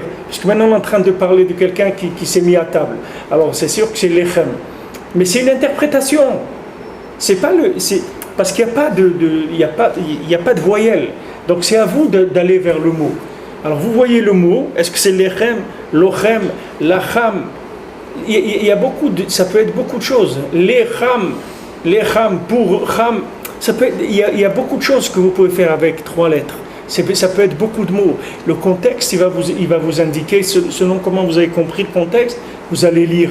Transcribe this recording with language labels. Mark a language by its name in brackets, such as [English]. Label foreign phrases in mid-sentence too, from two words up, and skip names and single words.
[French] Parce que maintenant on est en train de parler de quelqu'un qui s'est mis à table. Alors c'est sûr que c'est lechem. Mais c'est une interprétation. Parce qu'il n'y a pas de voyelle. Donc c'est à vous d'aller vers le mot. Alors vous voyez le mot, est-ce que c'est lechem, lochem, lacham? Il y a ça peut être beaucoup de choses. Lecham, pour cham. Il y a beaucoup de choses que vous pouvez faire avec 3 lettres. Ça peut être beaucoup de mots. Le contexte, il va vous indiquer, selon comment vous avez compris le contexte, vous allez lire.